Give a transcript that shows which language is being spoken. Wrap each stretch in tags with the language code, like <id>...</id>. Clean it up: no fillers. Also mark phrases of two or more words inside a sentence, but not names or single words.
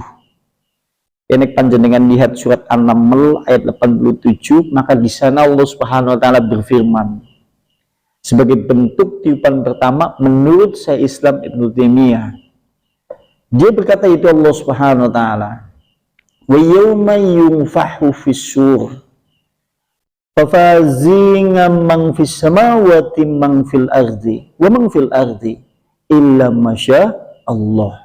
<id>Ini panjenengan lihat surat An-Naml ayat 87, maka di sana</id> <ar>الله سبحانه وتعالى</ar> <id>berfirman sebagai bentuk tiupan pertama menurut Syekh Islam Ibnu Taimiyah. Dia berkata itu</id> <ar>الله سبحانه وتعالى ويوم ينفخ في الصور ففزع من في السماوات من في الأرض ومن في الأرض إلا ما شاء الله.</ar>